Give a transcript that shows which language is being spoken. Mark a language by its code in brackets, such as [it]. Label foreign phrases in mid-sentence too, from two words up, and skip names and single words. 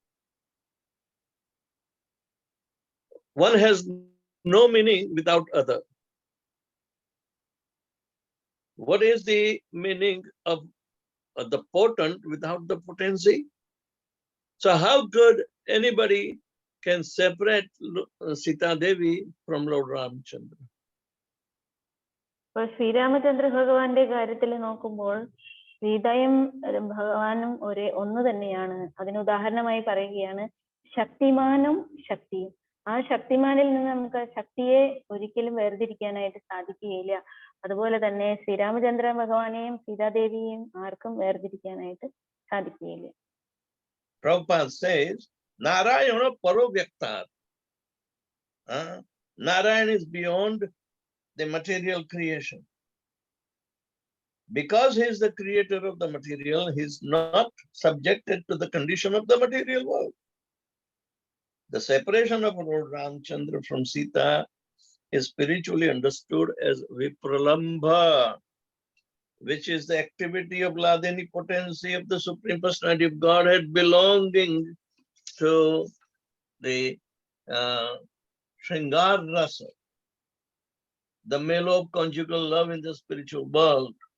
[en] One has no meaning without other. What is the meaning of the potent without the potency? So how could anybody can separate Sita Devi from Lord Ramchandra? [ml] ഇപ്പോൾ ശ്രീരാമചന്ദ്ര ഭഗവാന്റെ കാര്യത്തിൽ നോക്കുമ്പോൾ സീതയും ഭഗവാനും ഒന്ന് തന്നെയാണ്. അതിന് ഉദാഹരണമായി പറയുകയാണ് ശക്തിമാനും ശക്തിയും. ആ ശക്തിമാനിൽ നിന്ന് നമുക്ക് ശക്തിയെ ഒരിക്കലും വേർതിരിക്കാനായിട്ട് സാധിക്കുകയില്ല. അതുപോലെ തന്നെ ശ്രീരാമചന്ദ്ര ഭഗവാനെയും സീതാദേവിയെയും ആർക്കും വേർതിരിക്കാനായിട്ട് സാധിക്കുകയില്ല. [en] Prabhupada says, Narayana Parovyaktad. Narayana is beyond the material creation. Because he is the creator of the material, he is not subjected to the condition of the material world. The separation of Lord Ramchandra from Sita is spiritually understood as Vipralambha, which is the activity of Ladini potency of the Supreme Personality of Godhead belonging to the Shringar Rasa, the mellow conjugal love in the spiritual world.